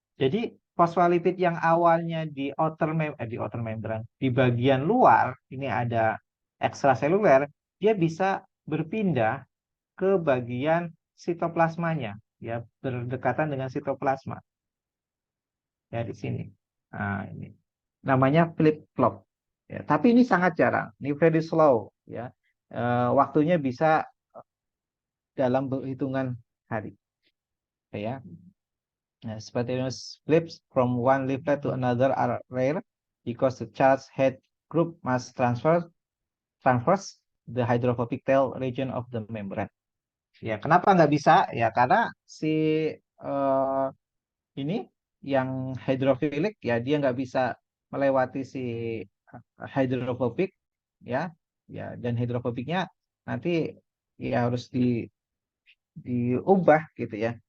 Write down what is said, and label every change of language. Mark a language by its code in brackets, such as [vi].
[id] Jadi fosfolipid yang awalnya di outer membran, di bagian luar ini ada ekstraseluler, dia bisa berpindah ke bagian sitoplasmanya ya, berdekatan dengan sitoplasma ya di sini. Nah, ini namanya flip flop. Ya, tapi ini sangat jarang, ini [en] very slow [id] ya. Waktunya bisa dalam hitungan hari ya. [en] Nah, spontaneous flips from one leaflet to another are rare because the charged head group must transverse the hydrophobic tail region of the membrane. [id] Ya, kenapa nggak bisa? Ya, karena si eh, ini yang hidrofilik ya dia nggak bisa melewati si hidrofobik ya, ya dan hidrofobiknya nanti ya harus diubah gitu ya.